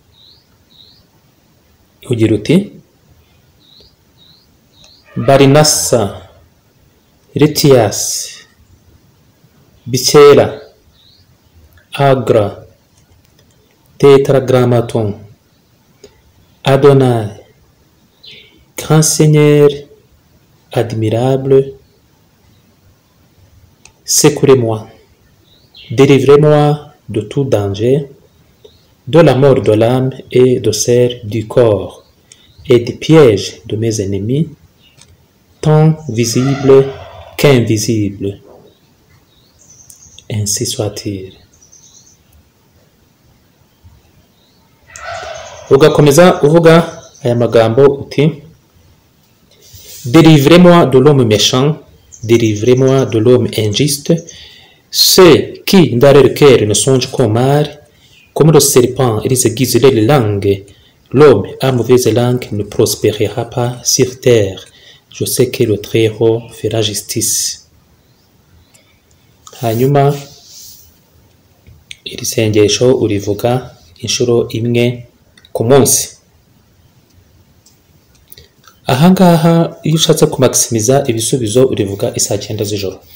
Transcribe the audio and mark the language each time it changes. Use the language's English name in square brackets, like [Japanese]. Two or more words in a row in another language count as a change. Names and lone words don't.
[Kinyarwanda] Ugira uti: Barinasa, Retias, Bicera, Agra, Tetragrammaton, [French] Adonai, Grand Seigneur, admirable, secourez-moi, délivrez-moi de tout danger, de la mort de l'âme et de celle du corps, et des pièges de mes ennemis, tant visibles qu'invisibles. Ainsi soit-il. [Kinyarwanda] Ugakomeza uvuga aya magambo uti: [French] délivrez-moi de l'homme méchant, délivrez-moi de l'homme injuste, ceux qui dans leur cœur ne songent qu'au mal, comme le serpent, ils aiguisent leur langue. L'homme à mauvaise langue ne prospérera pas sur terre. Je sais que le Très-Haut fera justice. [Kinyarwanda] Hanyuma iri sengesho urivuga inshuro imwe ku munsi. Ahangaha iyo ushatse kumaximiza ibisubizo urivuga isaa 9 z'ijoro.